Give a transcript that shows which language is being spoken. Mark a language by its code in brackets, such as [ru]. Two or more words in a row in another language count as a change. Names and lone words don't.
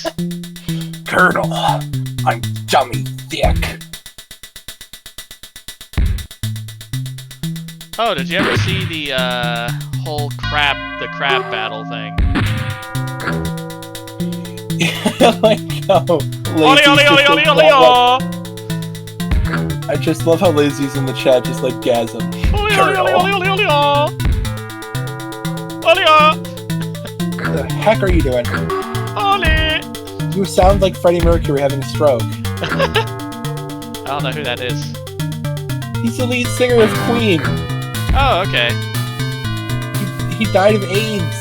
[en] Colonel, I'm dummy thick. Oh, did you ever see the whole crab battle thing? Like how Oli, oli, oli, oli, oli, oli! I just love how Lazy's in the chat, just like gasm. Oli, oli, oli, oli, oli, oli, oli, What the heck are you doing? oli! You sound like Freddie Mercury having a stroke. I don't know who that is. He's the lead singer of Queen. Oh, okay. He died of AIDS.